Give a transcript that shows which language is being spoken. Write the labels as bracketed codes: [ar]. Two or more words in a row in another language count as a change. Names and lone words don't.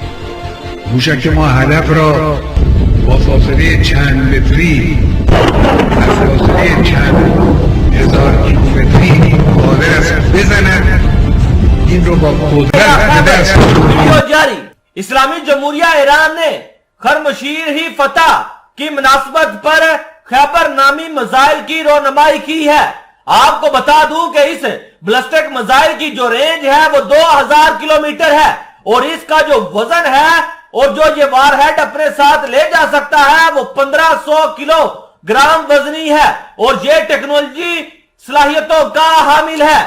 [fa] موشک ما هدف را با فاصله چند متری از فاصله چند هزار کیلومتری قادر است بزند. این رو با قدرت به دست [ur] جاری۔ اسلامی جمہوریہ ایران نے خرمشیر ہی فتح کی مناسبت پر خیبر نامی میزائل کی رونمائی کی ہے۔ آپ کو بتا دوں کہ اس بیلسٹک میزائل کی جو رینج ہے وہ 2000 کلومیٹر ہے اور اس کا جو وزن ہے اور جو یہ وار ہیڈ اپنے ساتھ لے جا سکتا ہے وہ 1500 کلو گرام وزنی ہے اور یہ ٹیکنالوجی صلاحیتوں کا حامل ہے۔